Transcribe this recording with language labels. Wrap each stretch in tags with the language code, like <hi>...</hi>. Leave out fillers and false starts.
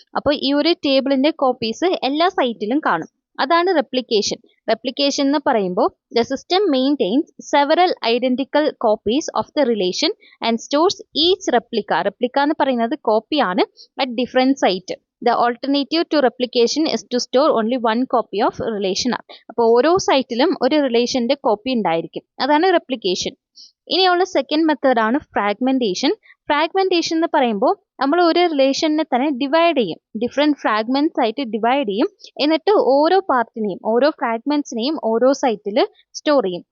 <ml>അപ്പോൾ ഈ ഒരു ടേബിളിൻ്റെ കോപ്പീസ് എല്ലാ സൈറ്റിലും കാണും. അതാണ് റെപ്ലിക്കേഷൻ. റെപ്ലിക്കേഷൻ എന്ന് പറയുമ്പോൾ</ml> <en>the system maintains several identical copies of the relation and stores each replica</en> <ml>എന്ന് പറയുന്നത് കോപ്പിയാണ്</ml> <en>At different site. The alternative to replication is to store only one copy of relation.</en> <ml>അപ്പോൾ ഓരോ സൈറ്റിലും ഒരു റിലേഷൻ്റെ കോപ്പി ഉണ്ടായിരിക്കും. അതാണ് replication. ഇനിയുള്ള സെക്കൻഡ് മെത്തേഡ് ആണ് fragmentation. Fragmentation എന്ന് പറയുമ്പോൾ നമ്മൾ ഒരു റിലേഷനെ തന്നെ ഡിവൈഡ് ചെയ്യും, ഡിഫറെൻറ്റ് ഫ്രാഗ്മെന്റ്സ് ആയിട്ട് ഡിവൈഡ് ചെയ്യും. എന്നിട്ട് ഓരോ പാർട്ടിനെയും ഓരോ ഫ്രാഗ്മെന്റ്സിനെയും ഓരോ സൈറ്റിൽ സ്റ്റോർ ചെയ്യും.</ml>